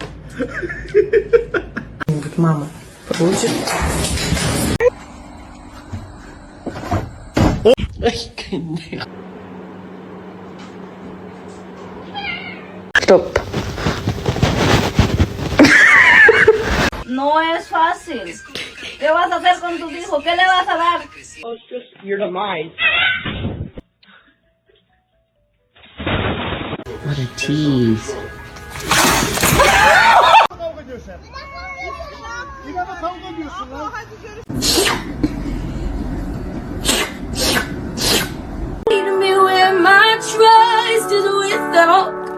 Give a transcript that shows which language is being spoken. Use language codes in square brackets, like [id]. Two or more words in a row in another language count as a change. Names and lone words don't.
[ru] Мама, получит? Стоп. [es] No es fácil. ¿Qué vas a hacer con tu hijo? ¿Qué le vas a dar? [en] Oh, it's just your demise. What a tease. Lead me where my trust is without.